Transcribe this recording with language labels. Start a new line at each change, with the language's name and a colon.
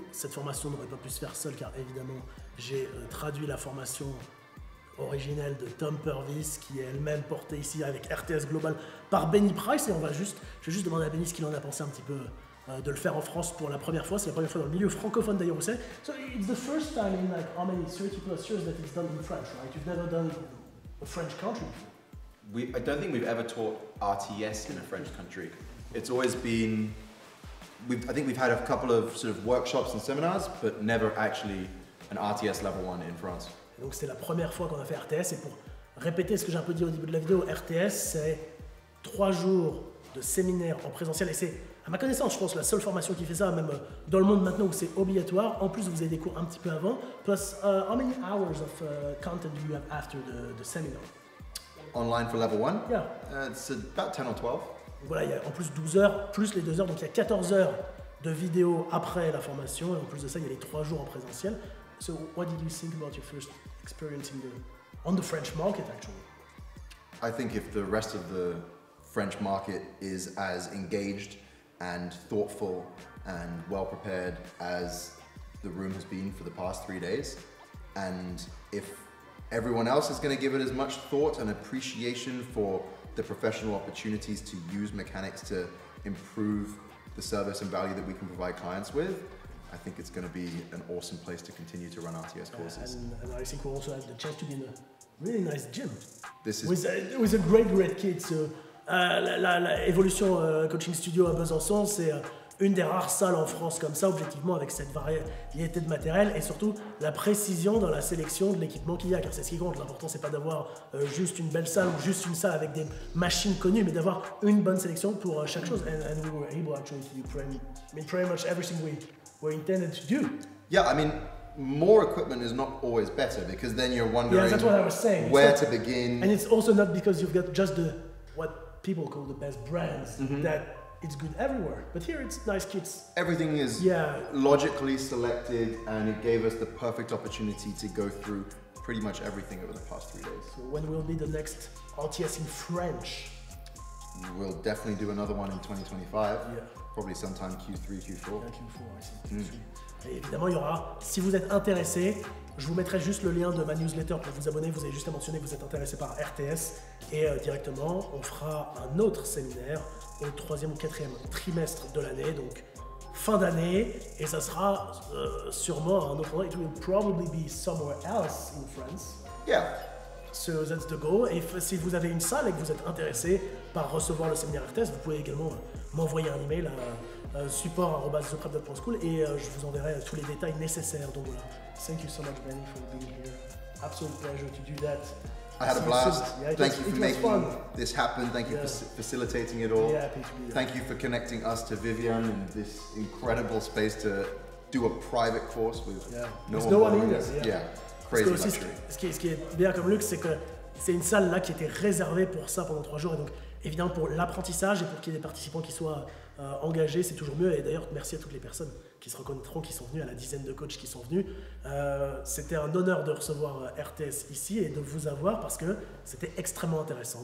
French: Cette formation n'aurait pas pu se faire seule car évidemment j'ai traduit la formation originelle de Tom Purvis qui est elle-même portée ici avec RTS Global par Benny Price et je vais juste demander à Benny ce qu'il en a pensé un petit peu de le faire en France pour la première fois. C'est la première fois dans le milieu francophone d'ailleurs, vous savez.
English: So it's the first time in like how many 30+ years that it's done in French, right? You've never done a French country before. I don't think we've ever taught RTS in a French country. It's always been, I think we've had a couple of sort of workshops and seminars, but never actually an RTS level 1 in France.
French: Et donc c'était la première fois qu'on a fait RTS et pour répéter ce que j'ai un peu dit au début de la vidéo, RTS c'est 3 jours de séminaire en présentiel et c'est à ma connaissance je pense la seule formation qui fait ça même dans le monde maintenant où c'est obligatoire. En plus vous avez des cours un petit peu avant.
English: Plus how many hours of content do you have after the seminar? Online for level 1? Yeah. It's about 10 or 12.
French: Donc voilà, il y a en plus 12 heures, plus les 2 heures, donc il y a 14 heures de vidéo après la formation, et en plus de ça, il y a les 3 jours en présentiel.
English: So, what did you think about your first experience on the French market, actually? I think if the rest of the French market is as engaged and thoughtful and well prepared as the room has been for the past 3 days, and if everyone else is going to give it as much thought and appreciation for the professional opportunities to use mechanics to improve the service and value that we can provide clients with, I think it's going to be an awesome place to continue to run RTS courses. And I think we also had the chance to be in a really nice gym. This is with a great kid.
French: So, la Evolution Coaching Studio à Besançon, c'est une des rares salles en France comme ça, objectivement, avec cette variété de matériel et surtout la précision dans la sélection de l'équipement qu'il y a, car c'est ce qui compte. L'important, c'est pas d'avoir juste une belle salle ou juste une salle avec des machines connues, mais d'avoir une bonne sélection pour chaque chose.
English: And we were able actually to do pretty much everything we were intended to do. Yeah, I mean, more equipment is not always better because then you're wondering that's what I was saying. where to begin. And it's also not because you've got just what people call the best brands that it's good everywhere. But here it's nice kits. Everything is logically selected and it gave us the perfect opportunity to go through pretty much everything over the past 3 days. So when will be the next RTS in French? We'll definitely do another one in 2025. Yeah. Probably sometime Q3, Q4. Yeah, Q4, I think.
French: Et évidemment, il y aura, si vous êtes intéressé, je vous mettrai juste le lien de ma newsletter pour vous abonner. Vous avez juste à mentionner que vous êtes intéressé par RTS et directement, on fera un autre séminaire au 3e ou 4e trimestre de l'année, donc fin d'année, et ça sera sûrement à un autre endroit.
English: It will probably be somewhere else in France. Yeah. So that's the goal.
French: Et si vous avez une salle et que vous êtes intéressé par recevoir le séminaire RTS, vous pouvez également m'envoyer un email à support@theprep.school et je vous enverrai tous les détails nécessaires. Donc voilà.
English: Thank you so much, Benny, for being here. Absolute pleasure to do that. I had a blast. Yeah, Thank you for making fun. this happen. Thank you for facilitating it all. Yeah, happy to be there. Thank you for connecting us to Vivian in this incredible space to do a private course with no one in us. there. Yeah, crazy
French: Aussi,
English: luxury.
French: ce qui est bien comme luxe, c'est que c'est une salle là qui était réservée pour ça pendant 3 jours. Et donc, évidemment, pour l'apprentissage et pour qu'il y ait des participants qui soient engagés, c'est toujours mieux. Et d'ailleurs, merci à toutes les personnes qui se reconnaîtront, qui sont venues, à la dizaine de coachs qui sont venus. C'était un honneur de recevoir RTS ici et de vous avoir parce que c'était extrêmement intéressant.